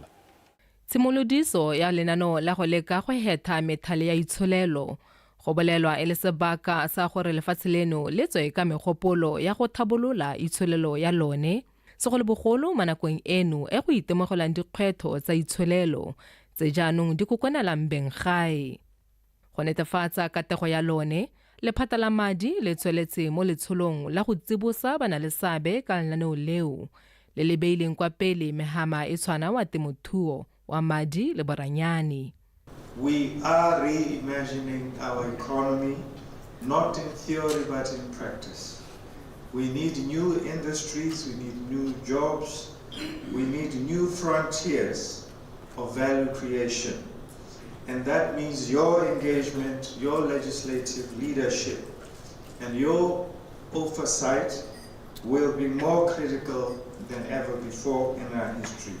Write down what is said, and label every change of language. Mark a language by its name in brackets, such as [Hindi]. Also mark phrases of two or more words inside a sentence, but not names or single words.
[Tswana] Tshimolodiso ya lenaneo la go leka go hetha methale ya itsholelo go bolelwa e le sebaka sa gore lefatshe leno le tswe ka megopolo ya go thabolola itsholelo ya lone segolobogolo mo nakong eno e go itemogelang dikgwetlho tsa itsholelo tse jaanong di kokonelang beng gae. Go netefatsa katego ya lone, lephata la madi le tsweletse mo letsholong la go tsibosa bana le seabe ka lenaneo leo le le beileng kwa pele mehama e tshwana wa temothuo wa madi le boranyane. [English] We are reimagining our economy, not in theory but in practice. We need new industries, we need new jobs, we need new frontiers of value creation. And that means your engagement, your legislative leadership, and your oversight will be more critical than ever before in our history.